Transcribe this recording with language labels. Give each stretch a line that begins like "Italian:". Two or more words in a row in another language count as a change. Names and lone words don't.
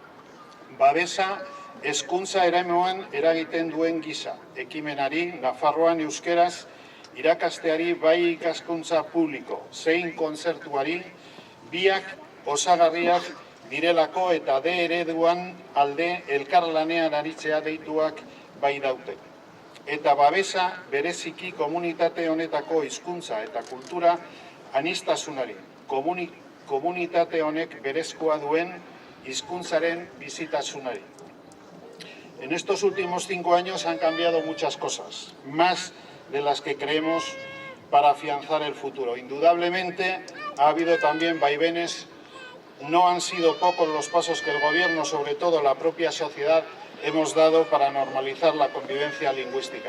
Basque: Babesa hezkuntza eremuan eragiten duen gisa, ekimenari, Nafarroan euskeraz, irakasteari bai ikaskuntza publiko, zein kontzertuari, biak osagarriak direlako eta D ereduan alde elkarlanean aritzea deituak bai daute. Eta babesa bereziki komunitate honetako hizkuntza eta kultura aniztasunari, komunitate honek berezkoa duen hizkuntzaren bizitasunari.
Spanish: En estos últimos 5 años han cambiado muchas cosas, más de las que creemos para afianzar el futuro. Indudablemente ha habido también vaivenes, no han sido pocos los pasos que el gobierno, sobre todo la propia sociedad, hemos dado para normalizar la convivencia lingüística.